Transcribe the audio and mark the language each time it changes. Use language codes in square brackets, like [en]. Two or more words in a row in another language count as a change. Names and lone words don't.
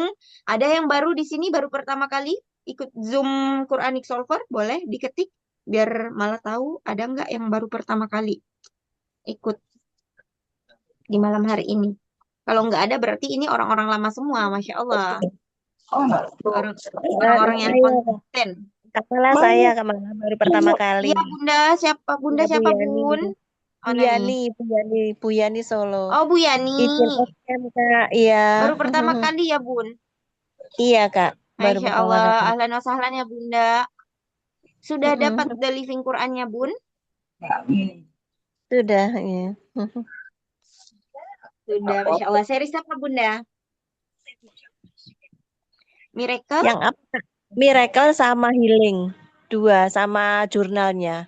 [id] Ada yang baru di sini, baru pertama kali ikut Zoom Quranic Solver, boleh diketik biar malah tahu ada nggak yang baru pertama kali ikut di malam hari ini. Kalau nggak ada berarti ini orang-orang lama semua, [ar] ما شاء الله. [id] Oh, enggak. Orang, Nggak ada orang-orang yang saya, Kak. konsisten. Kak malah saya Mana? Kak malah baru pertama kali. Iya, Bunda Ya Bu siapa, Yani. Bun? Bu Mana nih? Yani, Bu Yani, Bu Yani Solo. Oh, Bu Yani. Izin FM Kak, iya. Baru pertama kali ya, Bun? Iya Kak, baru Masya pertama Allah, kali. [ar] أهلا وسهلا [id] ya, Bunda. Sudah dapat [en] the living [id] Qurannya, Bun? Sudah, iya. Sudah, [ar] ما شاء الله. [id] Series apa, Bunda? Miracle? Yang apa Kak? Miracle sama Healing. Dua, sama jurnalnya.